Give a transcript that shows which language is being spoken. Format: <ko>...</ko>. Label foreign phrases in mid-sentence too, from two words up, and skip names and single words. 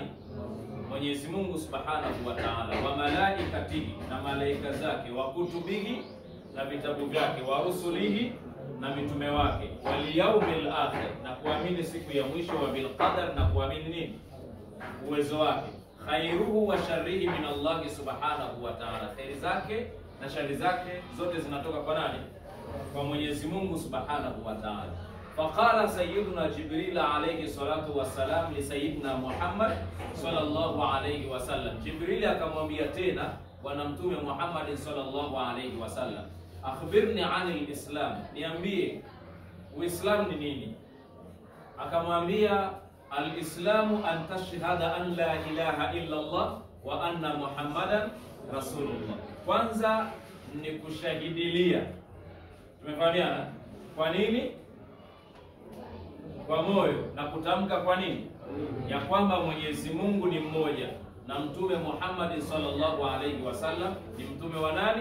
<sw>Mwenyezi Mungu</sw> <ar>سبحانه وتعالى, وملائكته,</ar> <sw>na malaika zake,</sw> <ar>وكتبه,</ar> <sw>na vitabu vyake,</sw> <ar>ورسله,</ar> <sw>na mitume wake,</sw> <ar>واليوم الآخر,</ar> <sw>na kuamini siku ya mwisho,</sw> <ar>وبالقدر,</ar> <sw>na kuamini nini? Uwezo wake,</sw> <ar>خيره وشره من الله سبحانه وتعالى,</ar> <sw>khairi zake na shari zake zote zinatoka kwa nani? Kwa Mwenyezi Mungu</sw> <ar>سبحانه وتعالى. فقال سيدنا جبريل عليه الصلاة والسلام لسيدنا محمد صلى الله عليه وسلم,</ar> <sw>Jibril akamwambia tena Bwana Mtume Muhammad</sw> <ar>صلى الله عليه وسلم أخبرني عن الإسلام,</ar> <sw>niambie Uislamu ni nini.</sw> <ar>Akamwambia الإسلام أن تشهد أن لا إله إلا الله وأن محمدا رسول الله,</ar> <sw>kwanza ni kushahidilia. Tumefahamiana? Kwa nini? Kwa moyo, na kutamka kwa nini? Ya kwamba Mwenyezi Mungu ni mmoja na Mtume Muhammad</sw> <ar>صلى الله عليه وسلم</ar> <sw>ni mtume wa nani?</sw>